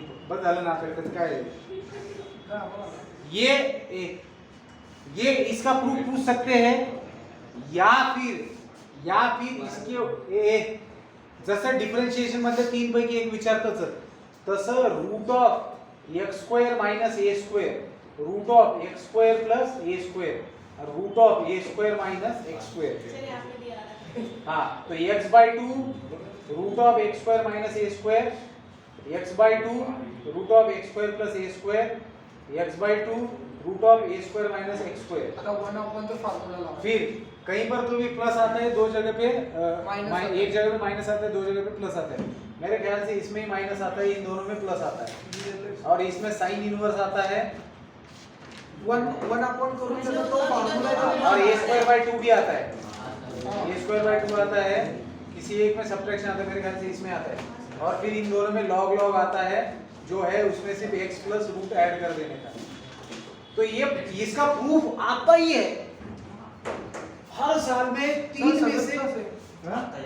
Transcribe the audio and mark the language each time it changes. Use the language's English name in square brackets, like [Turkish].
[Marathi] बस झालं ना आपल्याकडे काय आहे? [Hindi] ये इसका प्रूफ पूछ सकते हैं, या फिर इसके [Marathi] जसं डिफरेंशिएशन मध्ये तीन पैकी एक विचारतच, तसं [English] Root of x² minus a², root of x² plus a², root of a² minus x²। [Hindi] हाँ तो [English] x/2 root of x² minus a², x/2 root of x² plus a², x/2 root of a² minus x²। [Marathi] आता [Hindi] 1/1 तो formula लाओ, फिर कहीं पर तो भी प्लस आता है, दो जगह पे एक जगह पे माइनस आता है, दो जगह पे प्लस आता है, मेरे ख्याल से इसमें ही माइनस आता है, इन दोनों में प्लस आता है, और इसमें साइन इनवर्स आता है, [Marathi] 1/1 करून त्याचा तो फार्मूला [Hindi] और a²/2 भी आता है, a²/2 आता है, किसी एक में सब्ट्रैक्शन आता है, मेरे ख्याल से इसमें आता है, और फिर इन दोनों में लॉग आता है, जो है उसमें सिर्फ x प्लस रूट ऐड कर देने का, तो ये इसका प्रूफ आता ही है हर साल में 3 में से हाँ?